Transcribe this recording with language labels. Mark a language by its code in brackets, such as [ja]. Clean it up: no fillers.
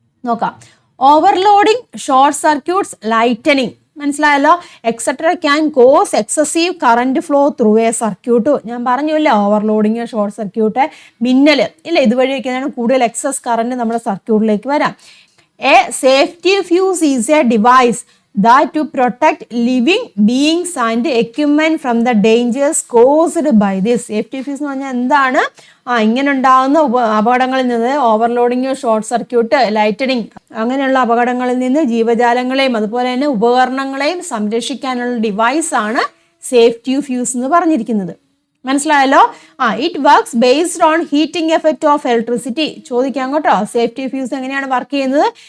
[ml] നോക്കാം, overloading, short circuits, lightening, മനസ്സിലായല്ലോ. [en] Etcetera can cause excessive current flow through a circuit. [ml] ഞാൻ പറഞ്ഞില്ലേ, overloading, short circuit, മിന്നൽ ഇല്ല, ഇതുവഴിയൊക്കെയാണ് കൂടുതൽ എക്സസ് കറണ്ട് നമ്മുടെ സർക്യൂട്ടിലേക്ക് വരാം. [en] A safety fuse is a device that to protect living beings and equipment from the dangers caused by this. [ml] Safety fuse എന്ന് പറഞ്ഞാൽ എന്താണ്? ഇങ്ങനെ ഉണ്ടാകുന്ന അപകടങ്ങളിൽ നിന്ന്, ഓവർലോഡിങ്, ഷോർട്ട് സർക്യൂട്ട്, ലൈറ്റനിങ്, അങ്ങനെയുള്ള അപകടങ്ങളിൽ നിന്ന് ജീവജാലങ്ങളെയും അതുപോലെ തന്നെ ഉപകരണങ്ങളെയും സംരക്ഷിക്കാനുള്ള ഡിവൈസാണ് സേഫ്റ്റി ഫ്യൂസ് എന്ന് പറഞ്ഞിരിക്കുന്നത്. മനസ്സിലായല്ലോ. [en] It works based on heating effect of electricity. [ml] ചോദിക്കാം കേട്ടോ, സേഫ്റ്റി ഫ്യൂസ് എങ്ങനെയാണ് വർക്ക് ചെയ്യുന്നത്?